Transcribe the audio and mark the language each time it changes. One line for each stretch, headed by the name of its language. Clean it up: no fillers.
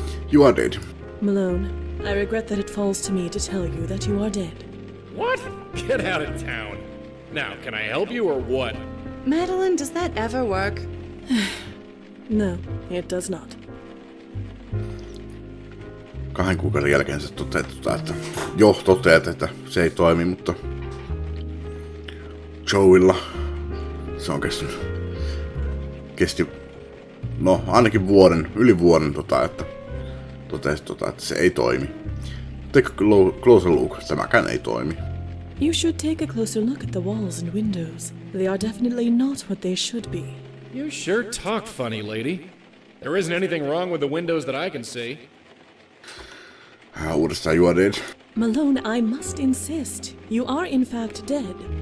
English: You are dead. Malone, I regret that it falls to me to tell you that you are dead. What? Get out of town. Now, can I help you or what? Madeline, does that ever work? No, it does not.
Finnish: 2 kuukauden jälkeen se toteat, että se ei toimi, mutta Joeilla se on kesti ainakin yli vuoden, että totesi, että se ei toimi.
English: Take a closer look,
Finnish: tämäkään ei toimi.
English: You should take a closer look at the walls and windows. They are definitely not what they should be. You sure talk funny, lady. There isn't anything wrong with the windows that I can see.
Finnish: Uudestaan
English: you are dead. Malone, I must insist. You are in fact dead.